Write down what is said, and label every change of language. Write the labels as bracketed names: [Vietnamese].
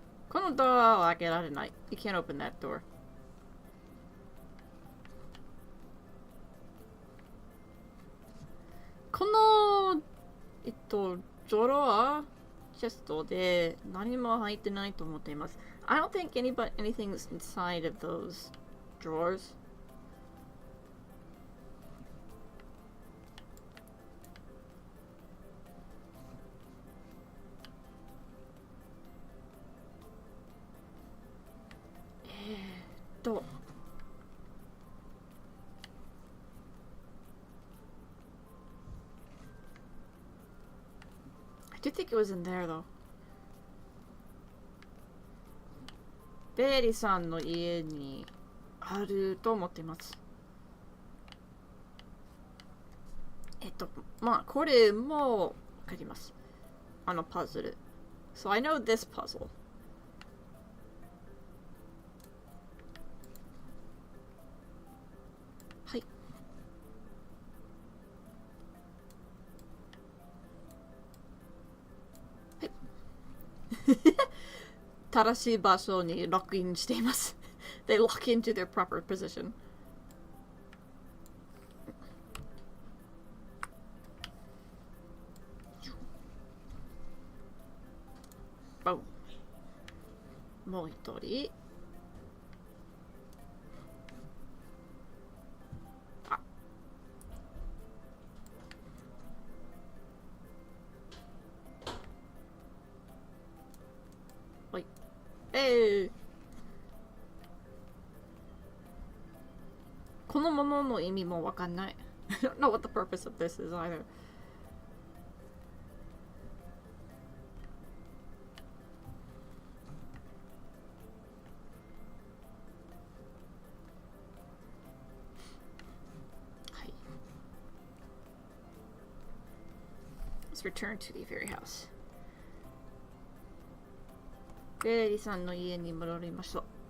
[Japanese] このドアは開けられない。 [English] You can't open that door. [Japanese] このドロアチェストで何も入ってないと思っています。 [English] I don't think anything's inside of those drawers. I do think it was in there though. [Japanese] ベリさんの家にあると思っています。まあこれもわかります。あのパズル。 [English] So I know this puzzle. [Japanese] はい。はい。正しい場所にロックインしています。 [English] They lock into their proper position. [Japanese] Boom. もう一人。あ。はい。このものの意味もわかんない。 [English] I don't know what the purpose of this is either. Let's return to the fairy house. [Japanese] フェリーさんの家に戻りましょう。